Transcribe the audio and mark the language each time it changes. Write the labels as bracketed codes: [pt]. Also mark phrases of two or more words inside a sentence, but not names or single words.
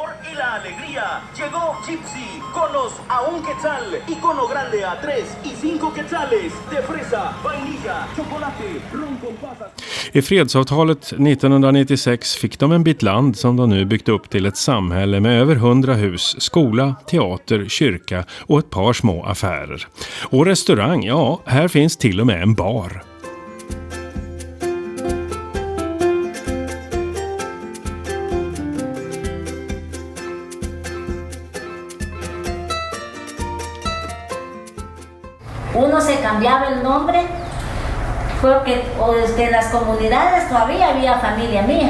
[sv] I fredsavtalet 1996 fick de en bit land som de nu byggt upp till ett samhälle med över 100 hus, skola, teater, kyrka och ett par små affärer. Och restaurang, ja, här finns till och med en bar. [es] Uno se cambiaba el nombre porque desde las comunidades todavía había familia mía.